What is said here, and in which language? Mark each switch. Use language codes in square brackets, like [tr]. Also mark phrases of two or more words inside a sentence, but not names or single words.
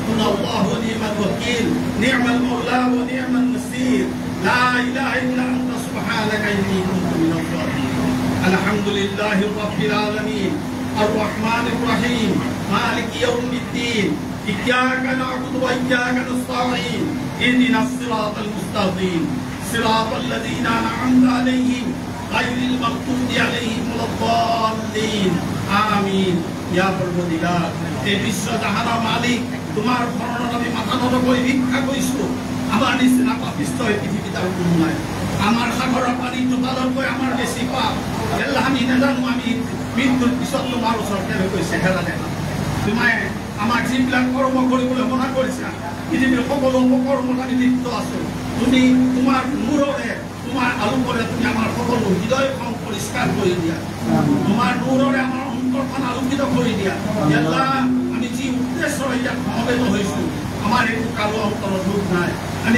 [ar] হাসবুনাল্লাহু الوكيل نعم المولى ونعم النصير لا إله إلا أنت سبحانك إني كنت من الظالمين الحمد لله رب العالمين الرحمن الرحيم مالك يوم الدين إياك نعبد وإياك نستعين اهدنا الصراط المستقيم صراط الذين أنعمت عليهم غير المغضوب عليهم ولا الضالين آمين يا [as] পরবর্তীকার এই বিশ্ব জাহানের মালিক তোমার শরণত আমি মাথা নত কৰি ভিক্ষা কৰিছো আমাৰ নিচিনা পাপিষ্ট এই পৃথিৱীত আৰু কোনো নাই আমাৰ সাগৰৰ পানী টোপালতকৈ আমাৰ বেছি পাপ আল্লাহ আমি নাজানো আমি মৃত্যুৰ পিছত তোমাৰ ওচৰতে গৈ চেহেৰা দেখা তুমি আমাৰ যিবিলাক কৰ্ম কৰিবলৈ মনা কৰিছা পৃথিৱীৰ সকলো অপকৰ্মত আমি লিপ্ত আছো তুমি তোমাৰ নূৰেৰে তোমাৰ আলোকৰে তুমি আমাৰ সকলো হৃদয়খন পৰিষ্কাৰ কৰি দিয়া তোমাৰ নূৰেৰে আমাৰ অন্তৰখন আলোকিত কৰি দিয়া আল্লাহ আমি যি উদ্দেশ্যৰে ইয়াত সমবেত হৈছো আমাৰ একো কালো অন্তৰত দুখ নাই আমি